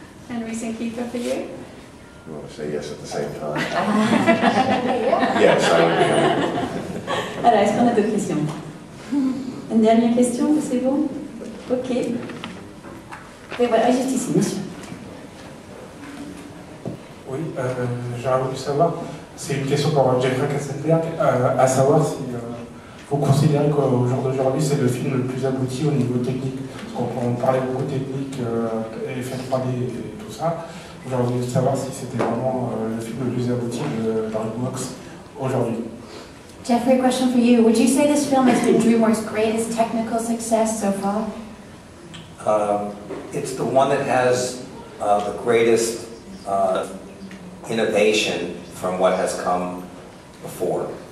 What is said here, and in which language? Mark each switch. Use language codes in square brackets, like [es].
[en] And recent Kiefer for you? You want to say yes at the same time? Yeah. Yes, I would. [fr] Alors, est-ce qu'on a d'autres questions? Une dernière question, c'est bon? Ok. Et voilà, juste ici, monsieur. Oui, j'aurais voulu savoir, c'est une question pour Jeffrey Katzenberg, à savoir si vous considérez qu'au jour d'aujourd'hui c'est le film le plus abouti au niveau technique. Parce qu'on parlait beaucoup de technique, effets 3D et tout ça. J'aurais voulu savoir si c'était vraiment le film le plus abouti de DreamWorks aujourd'hui. [en] Jeffrey, a question for you. Would you say this film has been DreamWorks' greatest technical success so far? It's the one that has the greatest innovation from what has come before.